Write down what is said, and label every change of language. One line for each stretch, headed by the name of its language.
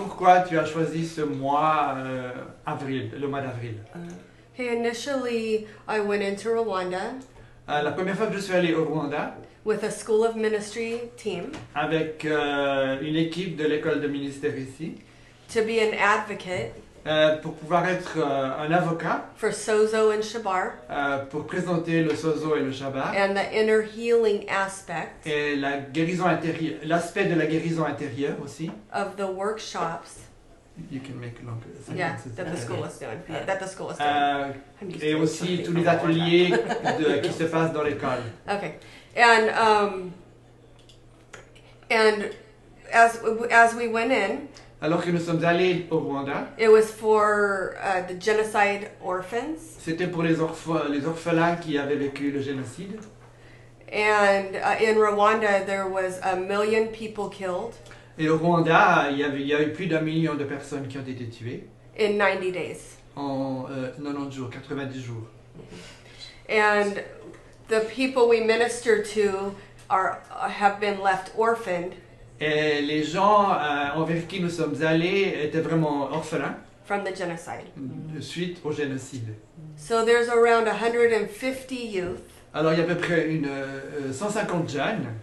French: pourquoi tu as choisi ce mois avril, le mois d'avril.
English: Hey, initially, I went into Rwanda
French: La première fois que je suis allé au Rwanda
English: with a School of Ministry team
French: avec une équipe de l'école de ministère ici
English: to be an advocate
French: pour pouvoir être un avocat
English: for Sozo and Shabar
French: pour présenter le sozo et le shabbat
English: and the inner healing aspect
French: et la guérison intérieure, l'aspect de la guérison intérieure aussi.
English: of the workshops. You can make longer Yeah, sentences. that the school is doing. That the school is doing. I'm used
French: Et
English: to
French: aussi
English: something
French: tous
English: from
French: les ateliers qui se passent dans l'école.
English: Okay, and as we went in,
French: Alors que nous sommes allés au Rwanda,
English: it was for the genocide orphans.
French: c'était pour les orphelins qui avaient vécu le génocide.
English: And in Rwanda, there was 1 million people killed
French: Et au Rwanda, il y a eu plus d'1 million de personnes qui ont été tuées
English: in 90 days.
French: en 90 jours, 90 jours.
English: And the people we minister to have been left orphaned
French: Et les gens envers qui nous sommes allés étaient vraiment orphelins
English: from the genocide.
French: suite au génocide.
English: So there's around 150 youth
French: Alors il y a à peu près 150 jeunes